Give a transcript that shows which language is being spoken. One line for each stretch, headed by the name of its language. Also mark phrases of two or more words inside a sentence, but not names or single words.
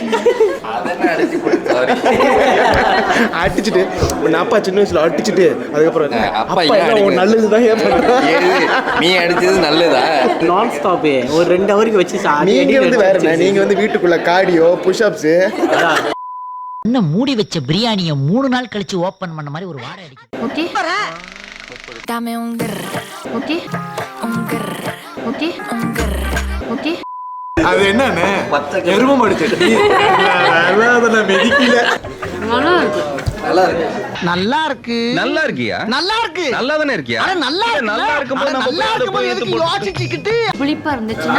Tamil: அடிச்சுட்டு நான் அப்பா சின்ன வயசுல அடிச்சுட்டு அதுக்கப்புறம் அப்பா நல்லதுதான் நீ அடிச்சது நல்லதா? நான் ஸ்டாப்பு ஒரு 2 ஹவருக்கு வச்சு நீங்க வந்து வேற, நீங்க வந்து வீட்டுக்குள்ள
English: cardio push-ups.
Tamil: இன்னும் மூடி வச்ச பிரியாணியை 3 நாள் கழிச்சு ஓபன் பண்ண மாதிரி ஒரு வாடை அடிக்கும்.
Spanish: ஓகே Dame un grr. Okay? Un grr. Okay? Un grr.
English: Okay?
Tamil: அது என்னன்னு எரும மாடு சட்னி மெதிக்கல. நல்லா இருக்கு நல்லா இருக்கியா நல்லா இருக்கு நல்லா தானே இருக்கியா நல்லா இருக்கு நல்லா இருக்கும்போது நம்ம நல்லா இருக்கும்போது எதுக்கு யோசிச்சுக்கிட்டு புளிப்பா இருந்துச்சுன்னா